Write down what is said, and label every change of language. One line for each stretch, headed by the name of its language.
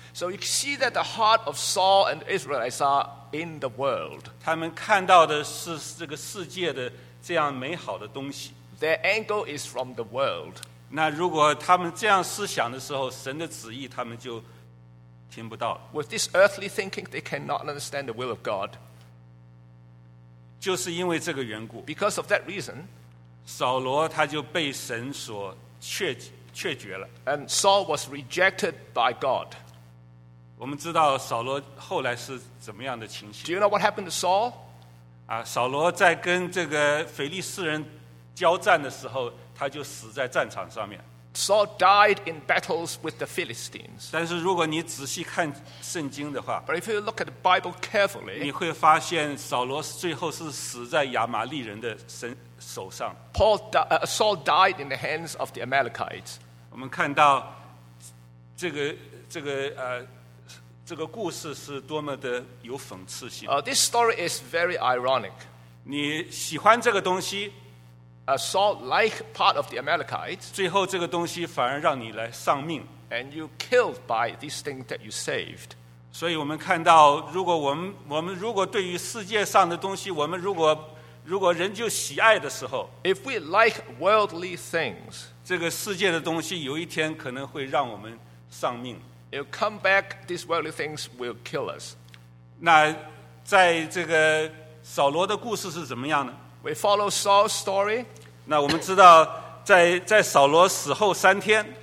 English: So you see that the heart of Saul and Israelites are in the world.
Chinese: 他们看到的是这个世界的这样美好的东西。
English: Their angle is from the world.
Chinese: 那如果他们这样思想的时候，神的旨意他们就听不到了。
English: With this earthly thinking, they cannot understand the will of God.
Chinese: 就是因为这个缘故。
English: Because of that reason,
Chinese: 扫罗他就被神所确决了。
English: And Saul was rejected by God.
Chinese: 我们知道扫罗后来是怎么样的情形。
English: Do you know what happened to Saul?
Chinese: 啊，扫罗在跟这个腓利士人交战的时候，他就死在战场上面。
English: Saul died in battles with the Philistines.
Chinese: 但是如果你仔细看圣经的话，
English: But if you look at the Bible carefully,
Chinese: 你会发现扫罗最后是死在亚玛利人的手上。
English: Saul died in the hands of the Amalekites.
Chinese: 我们看到这个故事是多么的有讽刺性。
English: This story is very ironic.
Chinese: 你喜欢这个东西？
English: Saul like part of the Amalekites,
Chinese: 最后这个东西反而让你来丧命。
English: And you killed by this thing that you saved.
Chinese: 所以我们看到，如果我们如果对于世界上的东西，我们如果人就喜爱的时候，
English: If we like worldly things,
Chinese: 这个世界的东西有一天可能会让我们丧命。
English: It'll come back, these worldly things will kill us.
Chinese: 那在这个扫罗的故事是怎么样呢？
English: We follow Saul's story.
Chinese: 那我们知道在扫罗死后三天，